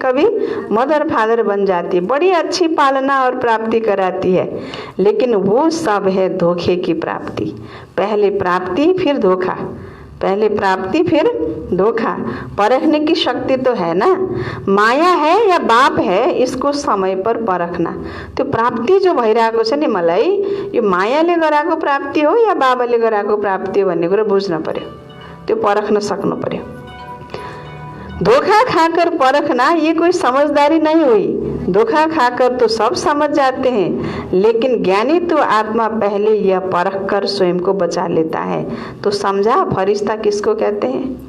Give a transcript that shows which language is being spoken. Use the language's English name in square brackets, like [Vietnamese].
[Hindi] कभी mother father बन जाती है, बड़ी अच्छी पालना और प्राप्ति कराती है, लेकिन वो सब है धोखे की प्राप्ति। पहले प्राप्ति फिर धोखा। पहले प्राप्ति फिर धोखा। परखने की शक्ति तो है ना, माया है या बाप है इसको समय पर परखना। [Nepali] त्यो प्राप्ति जो भइरहेको छ नि मलाई, यो मायाले गराएको प्राप्ति हो या बाबाले गराएको प्राप्ति हो भन्ने कुरा बुझ्न पर्यो, त्यो परख्न सक्नु पर्यो। [Hindi] धोखा खाकर परखना ये कोई समझदारी नहीं हुई। धोखा खाकर तो सब समझ जाते हैं, लेकिन ज्ञानी तो आत्मा पहले यह परख कर स्वयं को बचा लेता है। तो समझा फरिश्ता किसको कहते हैं?